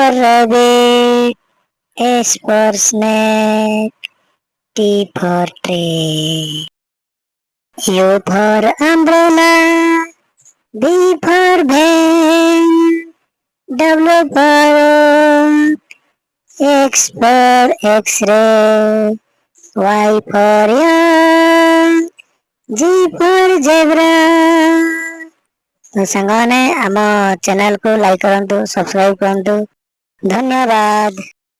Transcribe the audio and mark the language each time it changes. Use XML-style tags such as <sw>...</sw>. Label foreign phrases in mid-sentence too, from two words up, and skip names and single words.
<en>rabbit, S for snake, T for tree, U for umbrella, V for van, W for X for X-ray, Y for yak, G for zebra.</en> <or>तो साଙ୍ଗମାନେ ଆମ ଚ୍ୟାନେଲକୁ ଲାଇକ୍ କରନ୍ତୁ, ସବସ୍କ୍ରାଇब କରନ୍ତୁ। ଧନ୍ୟବାଦ।</or>